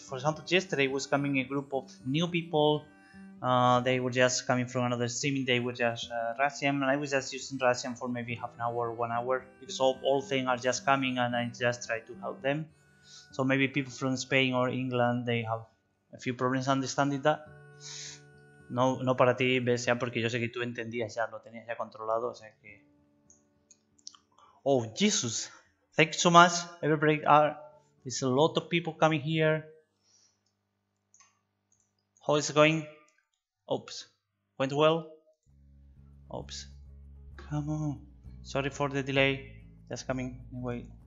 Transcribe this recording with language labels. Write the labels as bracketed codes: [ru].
[en] For example, yesterday was coming a group of new people. They were just coming from another streaming. They were just Russian, and I was just using Russian for maybe half an hour, 1 hour, because all things are just coming, and I just try to help them. So maybe people from Spain or England, they have a few problems understanding that. [es] No para ti, Besia, porque yo sé que tú entendías ya, lo tenías ya controlado, o sea que... [en] Oh, Jesus! Thank you so much, everybody. There's a lot of people coming here. How is it going? Oops. Went well? Oops. Come on. Sorry for the delay. Just coming. Wait.